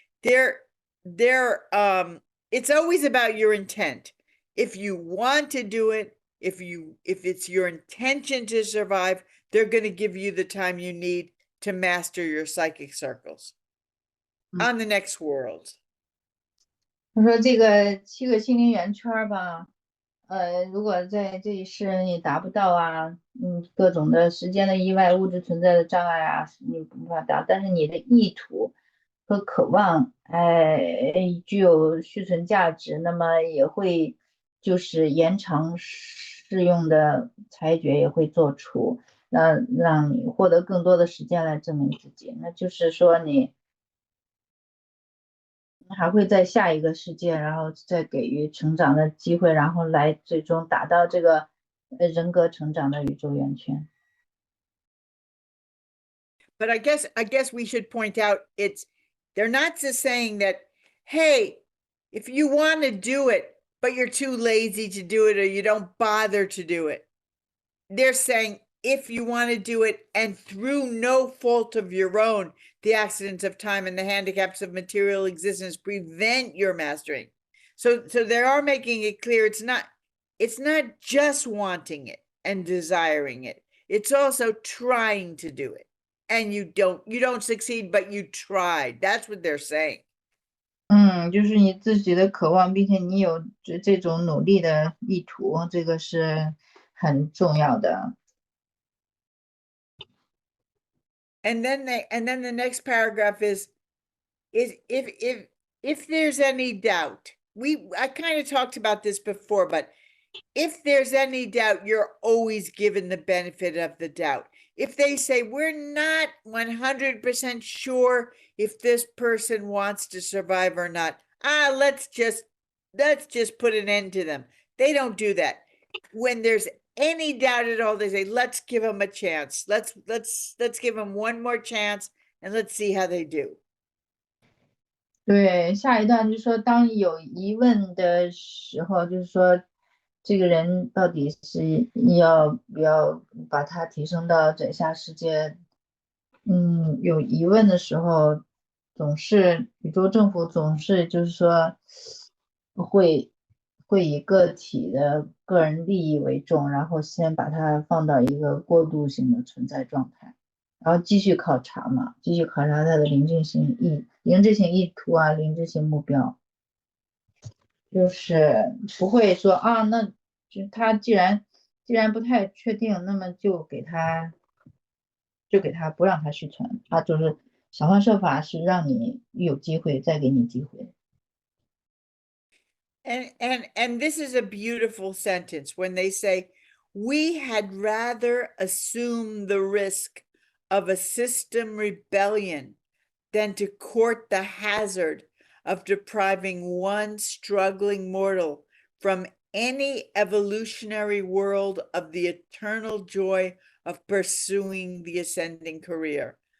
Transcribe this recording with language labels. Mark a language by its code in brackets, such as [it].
[en] It's always about your intent. If you want to do it, if it's your intention to survive, they're going to give you the time you need to master your psychic circles on the next world. [zh] 他说这个7个心灵圆圈吧，如果在这一世你达不到啊，各种的时间的意外、物质存在的障碍啊，你无法达，但是你的意图和渴望，具有续存价值，那么也会就是延长适用的裁决也会做出，让你获得更多的时间来证明自己，那就是说你还会在下一个世界，然后再给予成长的机会，然后来最终达到这个人格成长的宇宙圆圈。 [en] But I guess we should point out they're not just saying that, hey, if you want to do it, but you're too lazy to do it or you don't bother to do it. They're saying if you want to do it and through no fault of your own, the accidents of time and the handicaps of material existence prevent your mastering. So they are making it clear it's not just wanting it and desiring it. It's also trying to do it. And you don't succeed, but you tried. That's what they're saying. [zh] 就是你自己的渴望，并且你有这种努力的意图，这个是很重要的。 [en] And then the next paragraph is if there's any doubt, I kind of talked about this before, but if there's any doubt, you're always given the benefit of the doubt. If they say we're not 100% sure if this person wants to survive or not, let's just put an end to them. They don't do that. When there's any doubt at all, they say, let's give them a chance. Let's give them one more chance and let's see how they do. [zh] 对，下一段就是说，当有疑问的时候，就是说，这个人到底是要不要把他提升到整下世界？有疑问的时候，宇宙政府总是就是说，会以个体的个人利益为重，然后先把它放到一个过渡性的存在状态。然后继续考察嘛，继续考察它的临近性意图啊，临近性目标，就是不会说啊，那就他既然不太确定，那么就给他不让他续存，他就是想方设法是让你有机会再给你机会。 [en] And this is a beautiful sentence when they say, we had rather assume the risk of a system rebellion than to court the hazard of depriving one struggling mortal from any evolutionary world of the eternal joy of pursuing the ascending career.